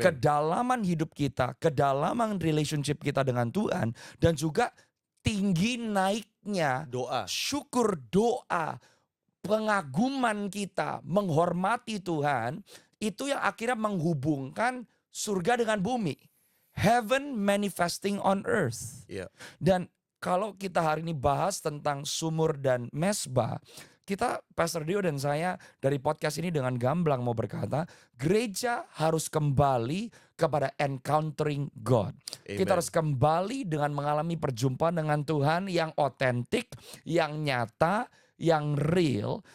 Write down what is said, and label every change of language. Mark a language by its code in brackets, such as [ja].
[id] Kedalaman hidup kita, kedalaman relationship kita dengan Tuhan, dan juga tinggi naiknya Doa. syukur, doa, pengaguman kita, menghormati Tuhan, itu yang akhirnya menghubungkan surga dengan bumi. [en] Heaven manifesting on earth. [id] Iya. Dan kalau kita hari ini bahas tentang sumur dan mezbah, kita, Pastor Dio dan saya dari podcast ini dengan gamblang mau berkata, gereja harus kembali kepada [en] encountering God. [id] Amen. Kita harus kembali dengan mengalami perjumpaan dengan Tuhan yang otentik, yang nyata, yang real.